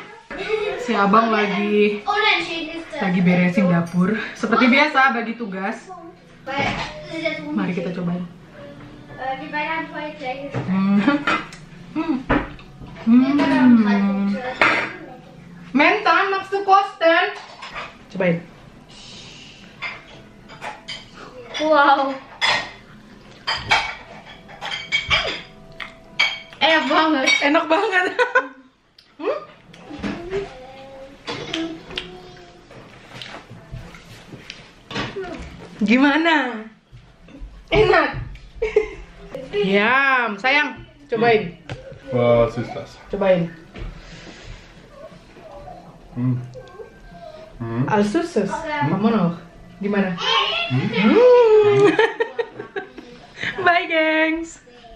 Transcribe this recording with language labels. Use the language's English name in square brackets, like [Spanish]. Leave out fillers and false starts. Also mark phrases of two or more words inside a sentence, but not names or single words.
[Indonesian] Si abang lagi beresin dapur. Seperti biasa bagi tugas. Mari kita cobain. Mentan, [German] magst du kosten? [Indonesian] Cobain. Wow. Enak banget. Enak banget. Gimana? Enak. Yam, sayang, cobain. [German] Was ist das? [Indonesian] Cobain. [German] Als Süßes. [Indonesian] Kamu noch? Gimana? Bye, gengs.